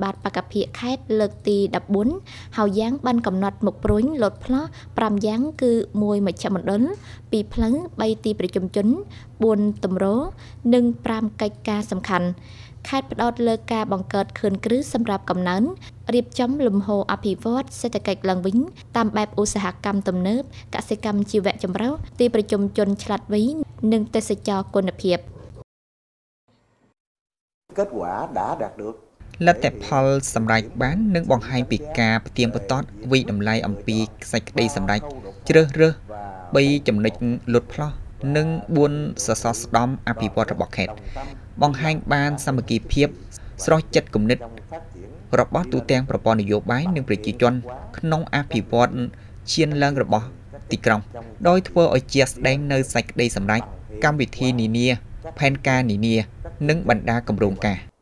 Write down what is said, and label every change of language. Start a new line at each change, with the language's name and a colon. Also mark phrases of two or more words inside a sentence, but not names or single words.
Khmer: បាតបកភិយខេត្តលើកទី 14 ហើយយ៉ាងបានកំណត់មុខព្រួញលុបផ្លោះ5យ៉ាងគឺ1មជ្ឈមណ្ឌល2ផ្លូវ3ទីប្រជុំជន4ទម្រនិង5កិច្ចការសំខាន់ខេត្តផ្ដោតលើការបង្កើតខឿនគ្រឹះសម្រាប់កំណើនរៀបចំលំហូរអភិវឌ្ឍសេដ្ឋកិច្ចឡើងវិញតាមបែបឧស្សាហកម្មទំនើបកសិកម្មជីវៈចម្រុះទីប្រជុំជនឆ្លាតវៃនិងទេសចរគុណភាព
Vietnamese: kết quả đã đạt được
Khmer: លទ្ធផលសម្រេចបាននឹងបង្ហាញពីការផ្ទៀងផ្ទាត់វិតម្លៃអំពីសេចក្តីសម្រេចជ្រើសរើស3ចំណុចលុតផ្លោះនិង4សសរស្តម្ភអភិវឌ្ឍរបស់ខេត្តបង្ហាញបានសាមគ្គីភាពស្រស់ចិត្តគំនិតរបស់ទូទាំងប្រព័ន្ធនយោបាយនិងប្រជាជនក្នុងអភិវឌ្ឍឈានឡើងរបស់ទីក្រុងដោយធ្វើឲ្យជាក់ស្ដែងនៅសេចក្តីសម្រេចកម្មវិធីនានាផែនការនានានិងបណ្ដាគម្រោងការ